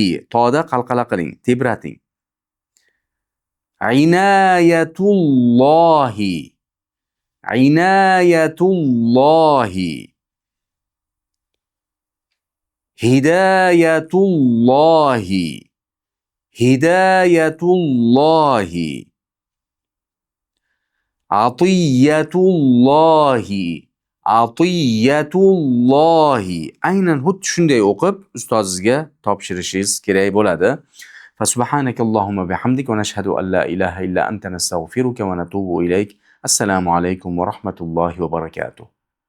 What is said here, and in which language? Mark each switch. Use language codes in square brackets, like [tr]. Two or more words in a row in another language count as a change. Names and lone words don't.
[uz] To'da qalqala qiling, tebrating. [ar] عناية الله، عناية الله، هداية الله، هداية الله، عطية الله، عطية الله. [uz] Aynan xuddi shunday o'qib ustozingizga topshirishingiz kerak bo'ladi. [ar] فسبحانك اللهم وبحمدك ونشهد أن لا إله إلا أنت نستغفرك ونتوب إليك. السلام عليكم ورحمة الله وبركاته.